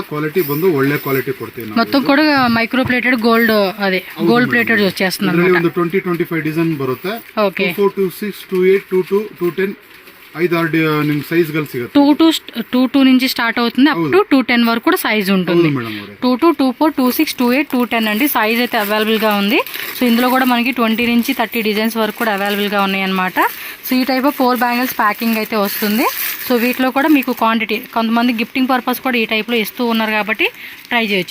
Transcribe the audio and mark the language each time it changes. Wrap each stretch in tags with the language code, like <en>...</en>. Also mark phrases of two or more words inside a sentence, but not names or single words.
<kn>ಕ್ವಾಲಿಟಿ ಬಂದು ಒಳ್ಳೆ ಕ್ವಾಲಿಟಿ ಕೊಡ್ತೀವಿ ನಾವು.</kn> <te>మొత్తం కూడా</te> <en>micro plated gold,</en> <te>అదే</te> <en>gold plated</en> <te>వచ్చేస్తుంది.</te> <kn>ಇದರಲ್ಲಿ ಒಂದು 20-25 ಡಿಸೈನ್ ಬರುತ್ತೆ.</kn> <te>ఓకే.</te> <kn>24, 26, 28, 22, 210 5-6 ನಿಮ್ ಸೈಜ್ ಗಳು ಸಿಗುತ್ತೆ.</kn> <te>2 నుంచి స్టార్ట్ అవుతుంది</te> <en>up to</en> <te>210 వరకు కూడా సైజ్ ఉంటుంది. 22, 24, 26, 28, 210 అండి సైజ్ అయితే అవైలబుల్ గా ఉంది. సో ఇందులో కూడా మనకి 20 నుంచి 30 డిజైన్స్ వరకు కూడా అవైలబుల్ గా ఉన్నాయి అన్నమాట. సో ఈ</te> <en>type of 4 bangles packing</en> <te>అయితే వస్తుంది. సో వీటిలో కూడా మీకు క్వాంటిటీ, కొంతమంది</te> <en>gifting purpose</en> <te>కూడా ఈ టైప్ లో ఇస్తూ ఉన్నారు కాబట్టి ట్రై చేయొచ్చు.</te>